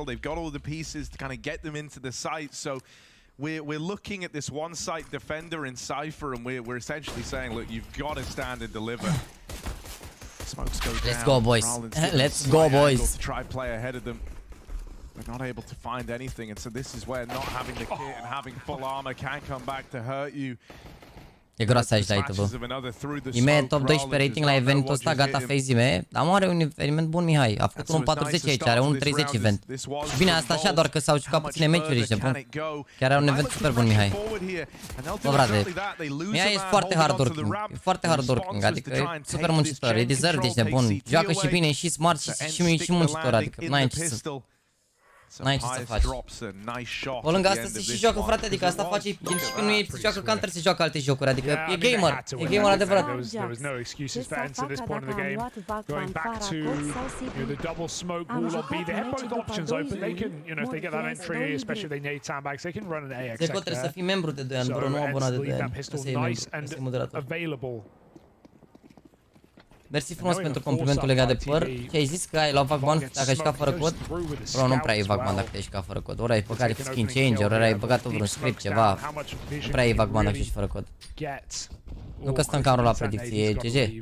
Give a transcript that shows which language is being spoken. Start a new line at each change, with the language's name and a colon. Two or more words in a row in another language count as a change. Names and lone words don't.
English: They've got all the pieces to kind of get them into the site. So we're looking at this one-site defender in Cypher, and we're essentially saying, look, you've got to stand and deliver. Smokes go down. Let's go, boys. Let's go, boys. To try play ahead of them. They're not able to find anything, and so this is where not having the kit and having full armor can come back to hurt you.
Romanian: E groasă aici la YouTube. Ime
English: top 12 rating
Romanian: la eventul ăsta, gata FaZe Ime. Dar mă, are un eveniment bun, Mihai. A făcut un 40 aici, are un 30 event. Și bine, asta așa, doar că s-au jucat puține meciuri aici, bun. Chiar are un event super bun, Mihai. Bă, frate, Mihai e foarte
English: hard working.
Romanian: E foarte
English: hard working,
Romanian: adică e super muncitor. E deserved, ești nebun. Joacă și bine, și smart, și muncitor, adică n-ai ce să... N-ai ce să faci. Pe lângă asta se și joacă, frate, adică asta face, el și când nu e, se joacă counter, se joacă alte jocuri, adică e gamer, e gamer adevărat.
English: There was no excuses for Ents at this point in the game. Going back to the double smoke wall or B, they have both options open. They can, if they get that entry, especially if they need sandbags, they can run an AX.
Romanian: Zeco trebuie să fii membru de 2 ani, bro, nu abonat de 2 ani. Să
English: nice and available.
Romanian: Mersi frumos pentru complimentul legat de păr. Ce ai zis că ai luat vagban dacă ai jucat fără cod? Bro, nu prea ai vagban dacă te-ai jucat fără cod. Ori ai băgat
English: skin changer,
Romanian: ori ai băgat vreun script, ceva. Nu prea ai vagban dacă ești fără cod. Nu că stăm ca în rol la predicție, GG.